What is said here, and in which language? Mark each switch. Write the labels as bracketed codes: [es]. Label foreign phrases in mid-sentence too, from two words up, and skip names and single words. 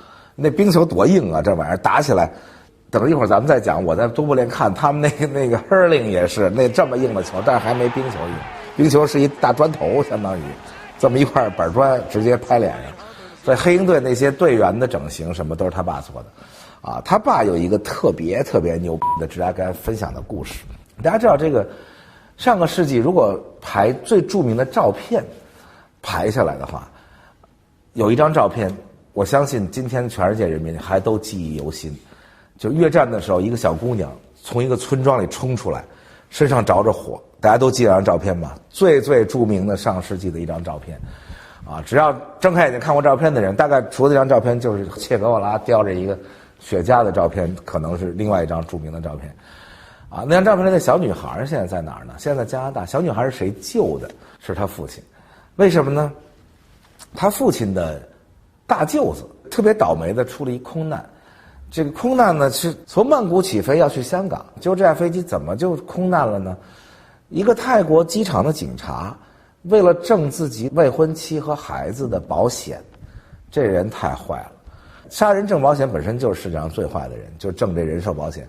[zh] 那冰球多硬啊！這玩意兒打起來，等一會兒咱們再講。我在多布林看他們那個 hurling 也是那這麼硬的球，但是還沒冰球硬。冰球是一大磚頭，相當於這麼一塊板磚直接拍臉上。所以黑鷹隊那些隊員的整形什麼都是他爸做的，啊，他爸有一個特別牛逼的芝加哥分享的故事。大家知道這個上個世紀如果排最著名的照片排下來的話，有一張照片。我相信今天全世界人民還都記憶猶新，就越戰的時候，一個小姑娘從一個村莊裡衝出來，身上着着火，大家都記得這張照片吧？最著名的上世紀的一張照片，啊，只要睜開眼睛看過照片的人，大概除了這張照片，就是切格瓦拉叼着一個雪茄的照片，可能是另外一張著名的照片， 啊，那张照片裡的小女孩現在在哪兒呢？現在在加拿大。小女孩是誰救的？是她父親。為什麼呢？他父親的大舅子特別倒霉的出了一空難。這個空難呢是從曼谷起飛要去香港，結果這架飛機怎麼就空難了呢？一個泰國機場的警察為了掙自己未婚妻和孩子的保險，這人太壞了。殺人掙保險本身就是世界上最壞的人，就掙這人壽保險。